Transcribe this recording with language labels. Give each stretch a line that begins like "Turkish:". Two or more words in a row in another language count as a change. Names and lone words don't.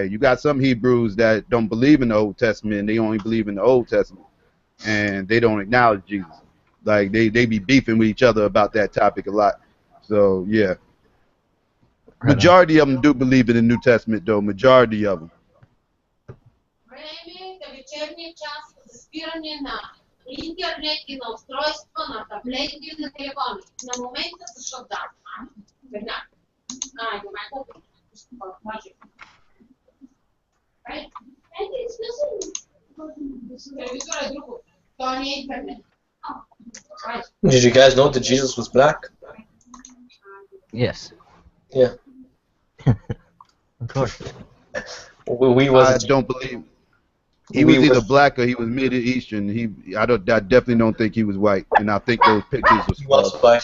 English: You got some Hebrews that don't believe in the Old Testament. They only believe in the Old Testament, and they don't acknowledge Jesus. Like they be beefing with each other about that topic a lot. So yeah, majority of them do believe in the New Testament, though. Majority of them.
Bulgarian: Време е вечерния час за спиране на интернет и на устройства, на таблети и на телефони. На момента за шотдаун. Веднага. Айде, майко. Може. Телевизора е друго. Това не е интернет.
English: Did you guys know that Jesus was black? Yes. Yeah. Of course. I don't believe he was either black or he was Middle Eastern. I definitely don't think he was white, and I think those pictures was false.